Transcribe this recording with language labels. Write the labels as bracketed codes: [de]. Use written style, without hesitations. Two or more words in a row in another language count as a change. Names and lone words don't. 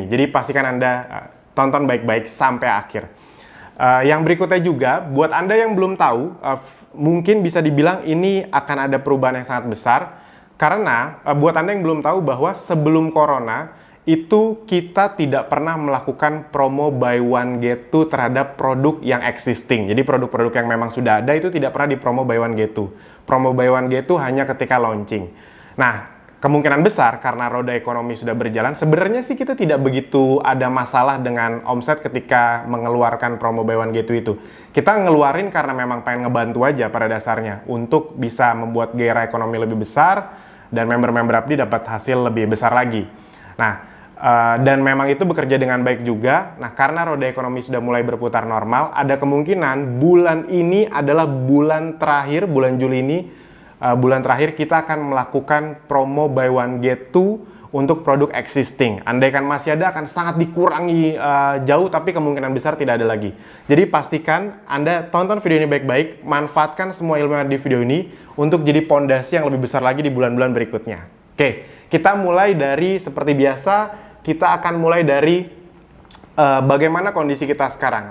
[id] Jadi pastikan Anda tonton baik-baik sampai akhir. Yang berikutnya juga, buat Anda yang belum tahu, mungkin bisa dibilang ini akan ada perubahan yang sangat besar, karena buat Anda yang belum tahu bahwa sebelum Corona, itu kita tidak pernah melakukan promo [en] buy one get two [id] terhadap produk yang existing. Jadi produk-produk yang memang sudah ada itu tidak pernah di promo [en] buy one get two. [id] Promo [en] buy one get two [id] hanya ketika launching. Nah, kemungkinan besar karena roda ekonomi sudah berjalan, sebenarnya sih kita tidak begitu ada masalah dengan omset ketika mengeluarkan promo [en] buy one get two [id] itu. Kita ngeluarin karena memang pengen ngebantu aja pada dasarnya untuk bisa membuat gairah ekonomi lebih besar dan member-member Abdi dapat hasil lebih besar lagi. Nah, dan memang itu bekerja dengan baik juga. Nah, karena roda ekonomi sudah mulai berputar normal, ada kemungkinan bulan ini adalah bulan terakhir, bulan Juli ini, bulan terakhir kita akan melakukan promo [en] buy one get two [id] untuk produk existing. Andaikan masih ada, akan sangat dikurangi jauh, tapi kemungkinan besar tidak ada lagi. Jadi pastikan Anda tonton video ini baik-baik, manfaatkan semua ilmu yang ada di video ini untuk jadi pondasi yang lebih besar lagi di bulan-bulan berikutnya. Oke, kita mulai dari seperti biasa. Kita akan mulai dari bagaimana kondisi kita sekarang.